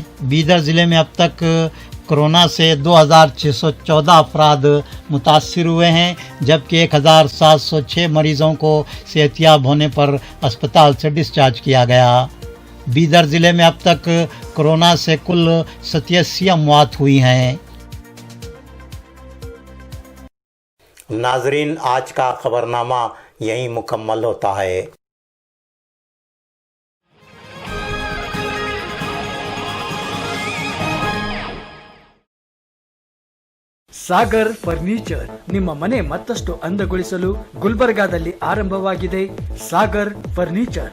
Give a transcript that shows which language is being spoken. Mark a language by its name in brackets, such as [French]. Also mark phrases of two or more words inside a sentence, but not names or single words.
[Urdu] بیدر ضلعے میں اب تک کورونا سے 2614 افراد متاثر ہوئے ہیں، جبکہ 1706 مریضوں کو صحتیاب ہونے پر اسپتال سے ڈسچارج کیا گیا. بیدر ضلعے میں اب تک کورونا سے کل 87 اموات ہوئی ہیں. ناظرین، آج کا خبرنامہ یہیں مکمل ہوتا ہے. [Kannada] ಸಾಗರ್ ಫರ್ನಿಚರ್ ನಿಮ್ಮ ಮನೆ ಮತ್ತಷ್ಟು ಅಂದಗೊಳಿಸಲು ಗುಲ್ಬರ್ಗಾದಲ್ಲಿ ಆರಂಭವಾಗಿದೆ ಸಾಗರ್ ಫರ್ನಿಚರ್.